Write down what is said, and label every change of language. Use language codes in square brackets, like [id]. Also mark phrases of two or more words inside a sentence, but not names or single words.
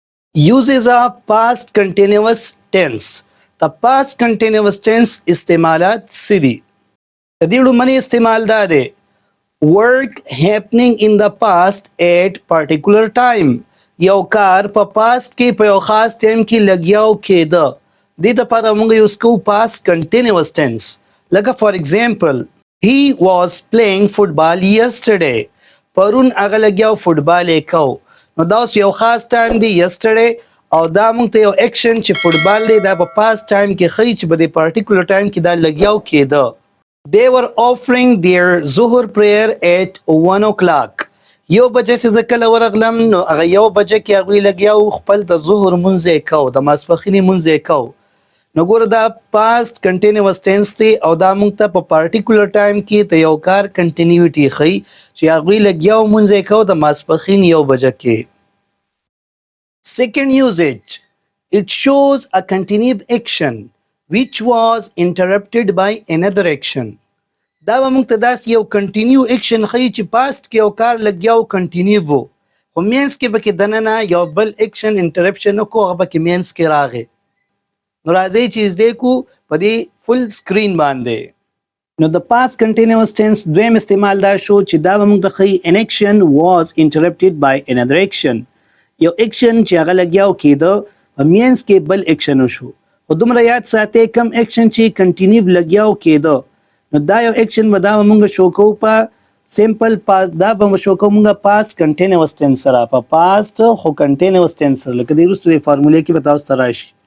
[en] Uses of past continuous tense. The past continuous tense [ps] استعمالات سدي. تدیړو منی استعمال دا دی [en] work happening in the past at particular time. [ps] یو کار په past کې په یو خاص ټایم کې لګیاو کېده. دې لپاره موږ یوز کوو [en] past continuous tense. لکه for example, he was playing football yesterday. [ps] پرون هغه لګیاو فوټبال یې کو. نو دا اوس یو خاص ټایم دی yesterday او دا موږ ته یو اکشن چې فوټبال دی دا په past ټایم کې ښیي چې په دې particular ټایم کې دا لګیاو کېده. [en] They were offering their Zuhur prayer at 1 o'clock. [ps] یو بجې چې زه کله ورغلم نو هغه یو بجې کې هغوی لګیا خپل د ظهر لمونځ یې کو د ماسپښینې لمونځ یې کو. نو ګوره دا [en] past continuous tense [ps] دی او دا موږ ته په [en] particular time [ps] کې د یو کار کنټینیوټي ښیي چې هغوی لګیا لمونځ یې کو د ماسپښین یو بجې کې. [en] Second usage. It shows a continued action which was interrupted by another action. [ps] دا به موږ ته داسې یو [en] continue action [ps] ښیي چې پاست کې یو کار لګیا و کنټینیو و خو مینس کې پکې دننه یو بل اکشن انټرپشن وکړو هغه پکې مینس کې راغی. نو راځئ چې زده کړو په دې [en] full screen [ps] باندې. نو د [en] past continuous tense [ps] دویم استعمال دا شو چې دا به موږ ته ښیي [en] an action was interrupted by another action. [ps] یو اکشن چې هغه لګیا و کېده په مینس کې بل اکشن وشو خو دومره یاد ساتئ کم اکشن چې کنټینیو لګیا و کېده نو دا یو اکشن به دا موږ شو کوو په [en] simple past [ps] دا به شو کوو موږ [en] past continuous tense [ps] سره په پاست خو [en] continuous tense [ps] سره لکه د وروستو د فارمولې کې به تاسو ته راشي.